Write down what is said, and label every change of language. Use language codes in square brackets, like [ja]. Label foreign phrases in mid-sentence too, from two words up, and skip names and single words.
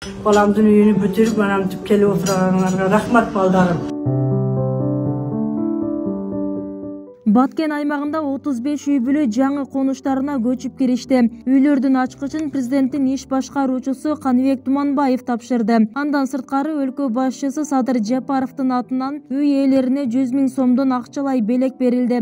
[ky] Баламдын уюну бүтүрүп анам түп келип отурандарга рахмат балдарым. Баткен аймагында 35 үй бүлө жаңы конуштарына көчүп киришти. Үйлөрдүн ачкычын президенттин иш башкаруучусу Каныбек Туманбаев тапшырды. Андан сырткары өлкө башчысы Садыр Жапаровдун атынан үй ээлерине 100 000 сомдон акчалай белек берилди.